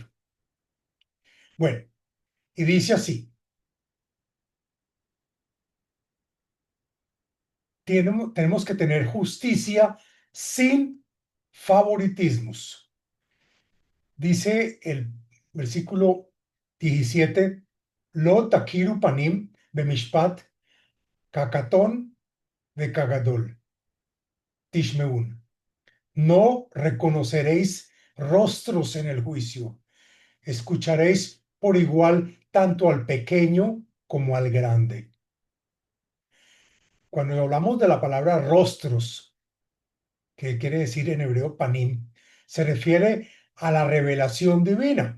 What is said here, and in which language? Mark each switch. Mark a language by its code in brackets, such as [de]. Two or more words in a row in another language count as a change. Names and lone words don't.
[es] Bueno, y dice así: tenemos que tener justicia sin favoritismos. Dice el versículo 17: [he] לא תכירו פנים במשפט כקטן כגדול תשמעון. [es] No reconoceréis rostros en el juicio. Escucharéis por igual tanto al pequeño como al grande. Cuando hablamos de la palabra rostros, que quiere decir en hebreo panim, se refiere a la revelación divina.